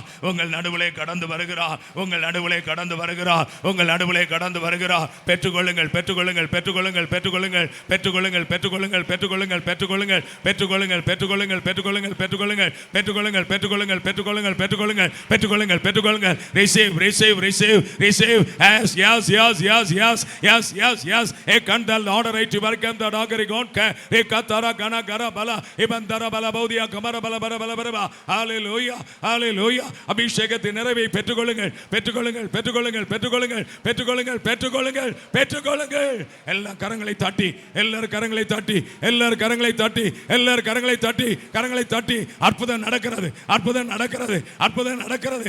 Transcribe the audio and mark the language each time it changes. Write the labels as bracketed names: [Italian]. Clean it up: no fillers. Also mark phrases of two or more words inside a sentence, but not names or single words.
[Tamil] உங்கள் நடுவிலே கடந்து வருகிறார். உங்கள் நடுவிலே கடந்து வருகிறார். உங்கள் நடுவிலே கடந்து வருகிறார். பெற்றுக்கொள்ளுங்கள், பெற்றுக்கொள்ளுங்கள், பெற்றுக்கொள்ளுங்கள், பெற்றுக்கொள்ளுங்கள், பெற்றுக்கொள்ளுங்கள், பெற்றுக்கொள்ளுங்கள், பெற்றுக்கொள்ளுங்கள், பெற்றுக்கொள்ளுங்கள், பெற்றுக்கொள்ளுங்கள், பெற்றுக்கொள்ளுங்கள், பெற்றுக்கொள்ளுங்கள், பெற்றுக்கொள்ளுங்கள், பெற்றுக்கொள்ளுங்கள், பெற்றுக்கொள்ளுங்கள், பெற்றுக்கொள்ளுங்கள், பெற்றுக்கொள்ளுங்கள், பெற்றுக்கொள்ளுங்கள், பெற்றுக்கொள்ளுங்கள். [English] receive, receive, receive, receive. Yes, yes, yes, yes, yes, yes, yes, yes. A candle order right to work and the doggery gone. A katara gana gara bala. Ibandara bala baudia kamara bala bala bala bala. [Tamil] Hallelujah, hallelujah. அபிஷேகத்தின் நிறைவை பெற்றுக்கொள்ளுங்கள், பெற்றுக்கொள்ளுங்கள், பெற்றுக்கொள்ளுங்கள், பெற்றுக்கொள்ளுங்கள், பெற்றுக்கொள்ளுங்கள், பெற்றுக்கொள்ளுங்கள், பெற்றுக்கொள்ளுங்கள். எல்லா கரங்களை தட்டி, எல்லாரும் கரங்களை தட்டி, எல்லாரும் கரங்களை தட்டி, எல்லாரும் கரங்களை தட்டி, கரங்களை தட்டி. அற்புதம் நடக்கிறது, அற்புதம் நடக்கிறது, அற்புதம் நடக்கிறது.